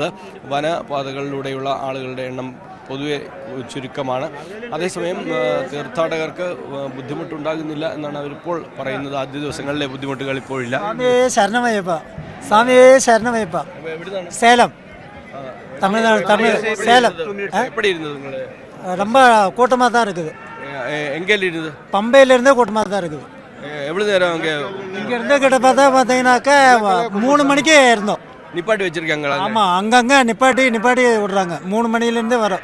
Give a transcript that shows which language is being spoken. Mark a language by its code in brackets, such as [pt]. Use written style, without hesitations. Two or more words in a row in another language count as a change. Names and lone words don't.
[ml] വനപാതകളിലൂടെയുള്ള ആളുകളുടെ എണ്ണം പൊതുവെ ചുരുക്കമാണ്. അതേസമയം തീർത്ഥാടകർക്ക് ബുദ്ധിമുട്ടുണ്ടാകുന്നില്ല എന്നാണ് അവരിപ്പോൾ പറയുന്നത്. ആദ്യ ദിവസങ്ങളിലെ ബുദ്ധിമുട്ടുകൾ ഇപ്പോഴില്ല. സേലം, തമിഴ്നാട്, [ta] சேலம். எப்படி இருந்தது உங்களுக்கு? ரொம்ப கூட்டமாக தான் இருக்குது. எங்கேல இருந்தது? பம்பையிலேருந்தே கூட்டமாக தான் இருக்குது. எவ்வளோ நேரம் அங்கே இங்கேருந்து கிட்ட பார்த்தீங்கன்னாக்கா 3 மணிக்கே இருந்தோம். நிப்பாட்டி வச்சிருக்காங்களா? ஆமாம், அங்கங்கே நிப்பாட்டி விடுறாங்க. 3 மணிலேருந்தே வரோம்.